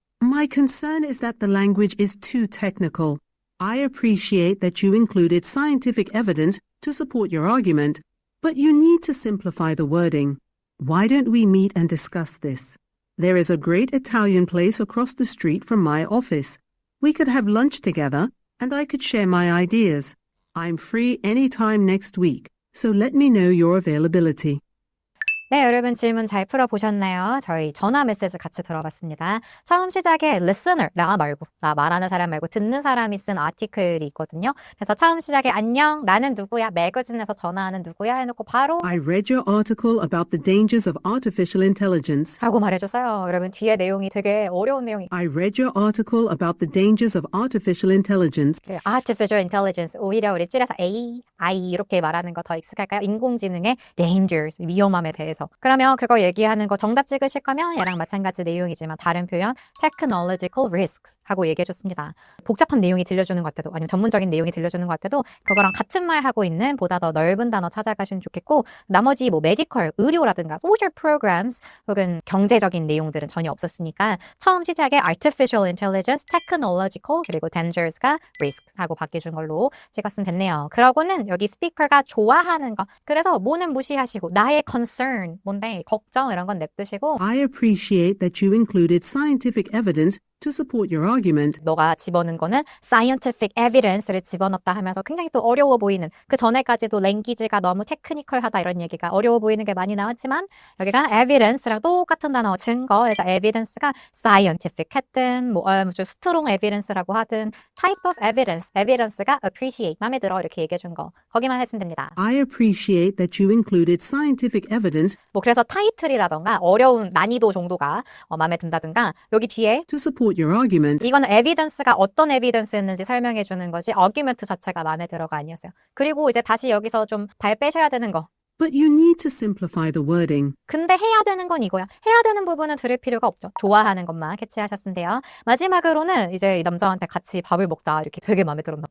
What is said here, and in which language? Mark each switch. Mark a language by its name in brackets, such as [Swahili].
[English] My concern is that the language is too technical. I appreciate that you included scientific evidence to support your argument, but you need to simplify the wording. Why don't we meet and discuss this? There is a great Italian place across the street from my office. We could have lunch together, and I could share my ideas. I'm free anytime next week, so let me know your availability. [Korean] 네, 여러분 질문 잘 풀어보셨나요? 저희 전화 메시지 같이 들어봤습니다. 처음 시작에 listener, 나 말하는 사람 말고 듣는 사람이 쓴 아티클이 있거든요. 그래서 처음 시작에 안녕, 나는 누구야, 매거진에서 전화하는 누구야 해놓고 바로 [English] I read your article about the dangers of artificial intelligence. [Korean] 하고 말해줬어요. 여러분 뒤에 내용이 되게 어려운 내용이 [English] I read your article about the dangers of artificial intelligence. artificial intelligence, [Korean] 오히려 우리 줄여서 AI 이렇게 말하는 거 더 익숙할까요? 인공지능의 dangers, 위험함에 대해서. 그러면 그거 얘기하는 거 정답 찍으실 거면 얘랑 마찬가지 내용이지만 다른 표현 [English] technological risks [Korean] 하고 얘기해줬습니다. 복잡한 내용이 들려주는 것 같아도 아니면 전문적인 내용이 들려주는 것 같아도 그거랑 같은 말 하고 있는 보다 더 넓은 단어 찾아가시면 좋겠고 나머지 뭐 메디컬, 의료라든가 [English] social programs [Korean] 혹은 경제적인 내용들은 전혀 없었으니까 처음 시작에 [English] artificial intelligence, technological [Korean] 그리고 dangers가 risks 하고 바뀌어준 걸로 찍었으면 됐네요. 그러고는 여기 스피커가 좋아하는 거 그래서 뭐는 무시하시고 나의 concern 뭔데 걱정 이런 건 냅두시고 [English] I appreciate that you included scientific evidence to support your argument. [Korean] 너가 집어넣은 거는 [English] scientific evidence [Korean] 를 집어넣었다 하면서 굉장히 또 어려워 보이는 그 전에까지도 랭귀지가 너무 테크니컬하다 이런 얘기가 어려워 보이는 게 많이 나왔지만 여기가 evidence랑 똑같은 단어 증거에서 evidence가 scientific 했든 뭐 [English] strong evidence [Korean] 라고 하든 [English] type of evidence [Korean] 가 appreciate 마음에 들어 이렇게 얘기해 준 거 거기만 했으면 됩니다. [English] I appreciate that you included scientific evidence [Korean] 뭐 그래서 타이틀이라던가 어려운 난이도 정도가 마음에 든다든가 여기 뒤에 [English] to support your argument. [Korean] 이거는 에비던스가 어떤 에비던스였는지 설명해 주는 거지 어규먼트 자체가 마음에 들어가 아니었어요. 그리고 이제 다시 여기서 좀 발 빼셔야 되는 거. [English] But you need to simplify the wording. [Korean] 근데 해야 되는 건 이거야. 해야 되는 부분은 들을 필요가 없죠. 좋아하는 것만 캐치하셨으면 돼요. 마지막으로는 이제 이 남자한테 같이 밥을 먹자 이렇게 되게 마음에 들었나 봐.